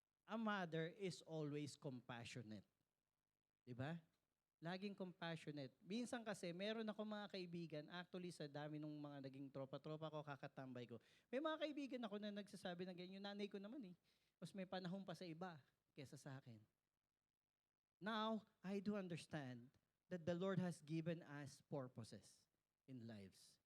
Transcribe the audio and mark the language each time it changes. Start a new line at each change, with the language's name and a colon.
English: A mother is always compassionate.
Filipino: Diba? Laging compassionate. Minsan kasi, meron ako mga kaibigan, actually sa dami ng mga naging tropa-tropa ko, kakatambay ko, may mga kaibigan ako na nagsasabi na ganyan, yung nanay ko naman mas may panahon pa sa iba kesa sa akin.
English: Now, I do understand that the Lord has given us purposes in lives.